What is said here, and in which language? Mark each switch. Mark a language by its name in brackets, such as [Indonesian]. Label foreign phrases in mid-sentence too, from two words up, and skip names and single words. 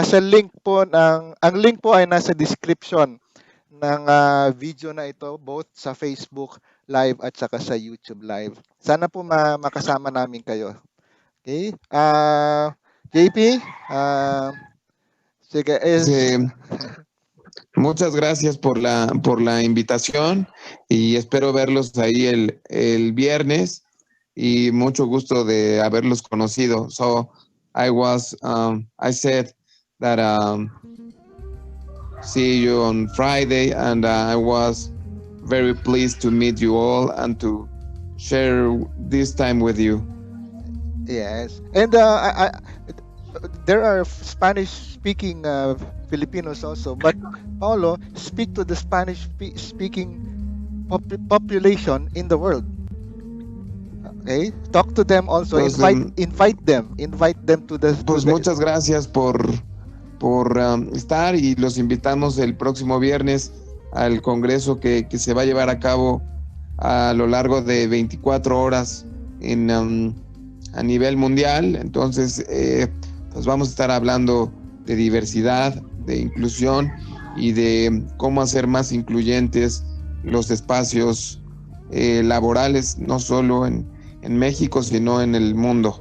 [Filipino] Ang link po ay nasa description ng video na ito both sa Facebook Live at saka sa YouTube Live. Sana po makasama namin kayo. Okay? JP, sige, is [Spanish] Sí, muchas gracias por la invitación y espero verlos ahí el viernes y mucho gusto de haberlos conocido. [English] So I said that see you on Friday and I was very pleased to meet you all and share this time with you. Yes, and there are Spanish-speaking Filipinos also, but Paulo, speak to the Spanish-speaking population in the world. Okay, talk to them also. [Spanish] Pues, [English] Invite them to [Spanish] pues muchas gracias por estar y los invitamos el próximo viernes al congreso que se va a llevar a cabo a lo largo de 24 horas a nivel mundial. Entonces, pues vamos a estar hablando de diversidad, de inclusión y de cómo hacer más incluyentes los espacios laborales, no solo en México, sino en el mundo.